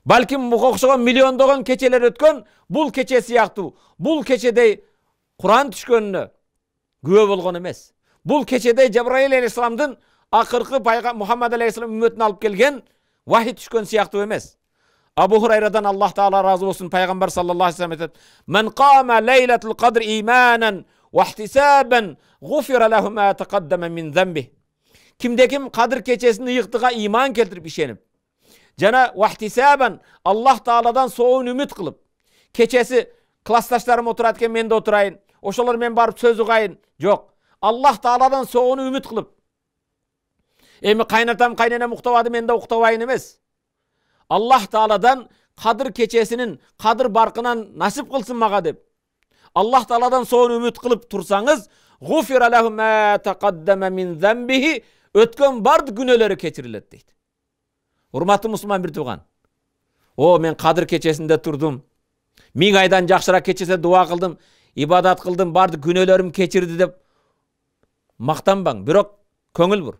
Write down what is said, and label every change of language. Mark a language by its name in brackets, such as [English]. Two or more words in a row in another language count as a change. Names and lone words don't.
[Kyrgyz] Балким буга окшогон миллиондогон кечелер өткөн, бул кече сыяктуу, бул кечедей Куран түшкөнүнө күбө болгон эмес. Бул кечедей Жабраил алейхисаламдын акыркы Мухаммад алейхисалам үммөтүнө алып келген вахи түшкөн сыяктуу эмес. Абу Хурайрадан Аллах Таала разы болсун, пайгамбар [Arabic] صلى الله عليه وسلم [Kyrgyz] айтат: [Arabic] "من قام ليلة القدر إيمانا واحتسابا، غفر له ما تقدم من ذنب." [Kyrgyz] Кимде ким кадыр кечесин ыйыктыга иман келтирип ишенип, жана вахтисабан Аллах Тааладан соон үмүт кылып, кечеси классташтарым отурат экен, мен да отурайын, ошолор мен барып сөз угайын, жок, Аллах Тааладан соон үмүт кылып, эми кайнатам кайненем уктабады, мен да уктабайын эмес, Аллах Тааладан кадыр кечесинин кадыр баркынан насип кылсын мага деп Аллах Тааладан соон үмүт кылып турсаңыз, [Arabic] غفر له ما تقدم من ذنبه, [Kyrgyz] өткөн бардык күнөөлөрү кечирилет дейт. Урматтуу мусулман бир тууган, мен кадыр кечесинде турдум, 1000 айдан жакшыраак кечесе дуа кылдым, ибадат кылдым, бардык күнөөлөрүм кечирди деп мактанбаң, бирок көңүл бур.